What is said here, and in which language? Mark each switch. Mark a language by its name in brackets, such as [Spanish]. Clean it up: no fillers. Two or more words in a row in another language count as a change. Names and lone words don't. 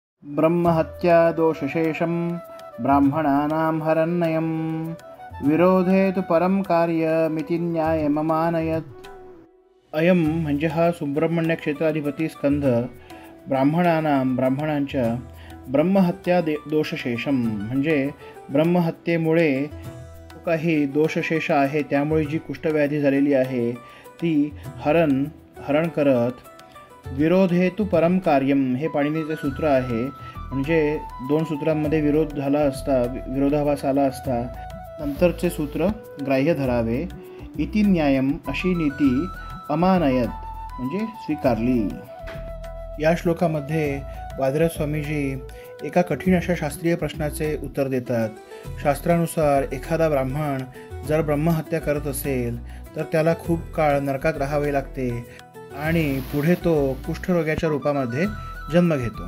[Sanskrit] ब्रह्महत्या दोषशेषं ब्राह्मणानां हरन्नयं विरोधे तु परं कार्यमिति न्यायममानयत्। [Marathi] अयम म्हणजे हा सुब्रह्मण्य क्षेत्राधिपती स्कंध ब्राह्मणांच्या [Sanskrit] ब्रह्महत्या दोषशेषम [Marathi] म्हणजे ब्रह्महत्येमुळे काही दोषशेष आहे, त्यामुळे जी कुष्ठव्याधी झालेली आहे ती हरण करत [Sanskrit] विरोध हेतु परम कार्यम [Marathi] हे पाणिनीचे सूत्र आहे. म्हणजे दोन सूत्रांमध्ये विरोधाभास आला असता नंतरचे सूत्र ग्राह्य धरावे. [Sanskrit] इति न्यायम [Marathi] अशी नीती अमानयत म्हणजे स्वीकारली. या श्लोकामध्ये वादिराज स्वामीजी एका कठीण अशा शास्त्रीय प्रश्नाचे उत्तर देतात. शास्त्रानुसार एखादा ब्राह्मण जर ब्रह्महत्या करत असेल तर त्याला खूप काळ नरकात राहावे लागते आणि पुढे तो कुष्ठरोग्याच्या रूपामध्ये जन्म घेतो.